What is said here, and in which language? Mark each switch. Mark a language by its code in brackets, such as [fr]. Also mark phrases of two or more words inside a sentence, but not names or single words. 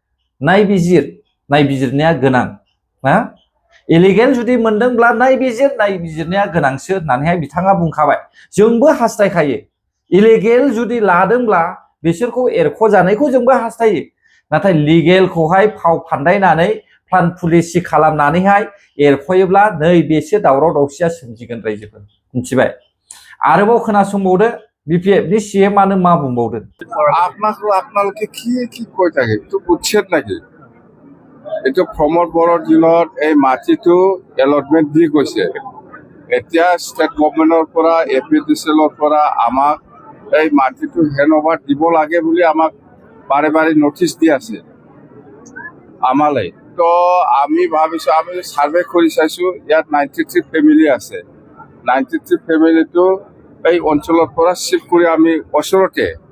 [brx] नायबिजिरनाया गोनां ना इलिगेल जुदि मोनदोंब्ला नायबिजिरनाया गोनांसो होननानैहाय बिथाङा बुंखाबाय जोंबो हास्थायखायो इलिगेल जुदि लादोंब्ला बिसोरखौ एरख'जानायखौ जोंबो हास्थायो नाथाय लिगेलखौहाय फाव फान्दायनानै प्लान पुलिसि खालामनानैहाय एरख'योब्ला नै बेसो दावराव दावसिया सोमजिगोन रायजोफोर मिथिबाय आरोबाव खोनासंबावदो বিপিএফনি সিএমানো মা বুंबावदों [as] আপোনালোকে কি কৈ থাকে এইটো বুঝছেন নাকি এইটো প্ৰমোদ বড়োৰ দিনত এই মাটিটো এলটমেণ্ট দি গৈছে এতিয়া [en] state government [as] পৰা এপিডিচিএলৰ পৰা আমাক এই মাটিটো হেণ্ডঅভাৰ দিব লাগে বুলি আমাক বাৰে বাৰে নটিচ দি আছে আমালৈ তো আমি ভাবিছো আমি সাৰ্ভে কৰি চাইছো ইয়াত 93 ফেমিলি আছে 93 ফেমিলিটো এই অঞ্চলৰ পৰা শিফ্ট কৰি আমি ওচৰতে